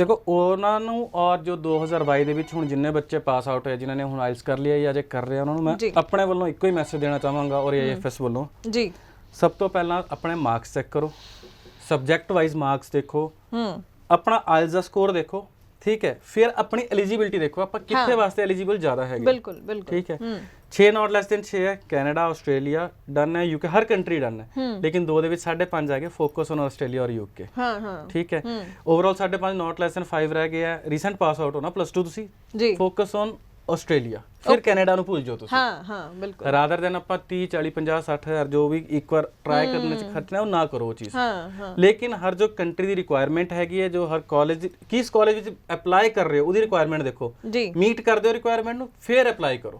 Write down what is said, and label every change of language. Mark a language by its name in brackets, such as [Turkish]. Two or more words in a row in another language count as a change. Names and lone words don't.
[Punjabi] ਦੇਖੋ ਉਹਨਾਂ ਨੂੰ, ਔਰ ਜੋ 2022 ਦੇ ਵਿੱਚ ਹੁਣ ਜਿੰਨੇ ਬੱਚੇ [English] pass out [Punjabi] ਹੋਏ, ਜਿਨ੍ਹਾਂ ਨੇ ਹੁਣ ਆਇਲਸ ਕਰ ਲਿਆ ਜਾਂ ਜੇ ਕਰ ਰਹੇ ਉਹਨਾਂ ਨੂੰ ਮੈਂ ਆਪਣੇ ਵੱਲੋਂ ਇੱਕੋ ਹੀ ਮੈਸੇਜ ਦੇਣਾ ਚਾਹਾਂਗਾ, ਔਰ AFS ਵੱਲੋਂ ਜੀ, ਸਭ ਤੋਂ ਪਹਿਲਾਂ ਆਪਣੇ [English] marks check [Punjabi] ਕਰੋ, [English] subject wise marks [Punjabi] ਦੇਖੋ, ਆਪਣਾ ਆਇਲਸ ਦਾ ਸਕੋਰ ਦੇਖੋ, ਠੀਕ ਹੈ, ਫਿਰ ਆਪਣੀ ਐਲੀਜੀਬਿਲਟੀ ਦੇਖੋ, ਆਪਾਂ ਕਿੱਥੇ ਵਾਸਤੇ ਐਲੀਜੀਬਲ ਜ਼ਿਆਦਾ ਹੈਗੇ। ਬਿਲਕੁਲ ਬਿਲਕੁਲ, ਠੀਕ ਹੈ। 6 [English] not less than 6 [Punjabi] ਹੈ, ਕੈਨੇਡਾ, ਆਸਟ੍ਰੇਲੀਆ ਡਨ ਹੈ, ਯੂਕੇ, ਹਰ [English] country done [Punjabi] ਹੈ, ਲੇਕਿਨ 2 ਦੇ ਵਿੱਚ 5.5 ਹੈਗੇ, [English] focus on [Punjabi] ਆਸਟ੍ਰੇਲੀਆ ਔਰ ਯੂਕੇ। ਠੀਕ ਹੈ। ਓਵਰਆਲ 5.5 [English] not less than 5 [Punjabi] ਰਹਿ ਗਿਆ। [English] recent pass out [Punjabi] ਹੋਣਾ +2 ਤੁਸੀਂ, [English] focus on [Punjabi] ਆਸਟ੍ਰੇਲੀਆ, ਫਿਰ ਕੈਨੇਡਾ ਨੂੰ ਭੁੱਲ ਜਾਓ ਤੁਸੀਂ। ਬਿਲਕੁਲ। [English] rather than [Punjabi] ਆਪਾਂ 30 40 50 60 ਹਜ਼ਾਰ ਜੋ ਵੀ ਇੱਕ ਵਾਰ ਟਰਾਈ ਕਰਨ ਚ ਖਰਚਣਾ ਉਹ ਨਾ ਕਰੋ ਉਹ ਚੀਜ਼। ਲੇਕਿਨ ਹਰ ਜੋ ਕੰਟਰੀ ਦੀ ਰਿਕੁਆਇਰਮੈਂਟ ਹੈਗੀ ਹੈ, ਜੋ ਹਰ ਕਾਲਜ ਕਿਸ ਕਾਲਜ ਵਿੱਚ ਅਪਲਾਈ ਕਰ ਰਹੇ ਹੋ ਉਹਦੀ ਰਿਕੁਆਇਰਮੈਂਟ ਦੇਖੋ, ਮੀਟ ਕਰਦੇ ਹੋ ਰਿਕੁਆਇਰਮੈਂਟ ਨੂੰ, ਫਿਰ ਅਪਲਾਈ ਕਰੋ।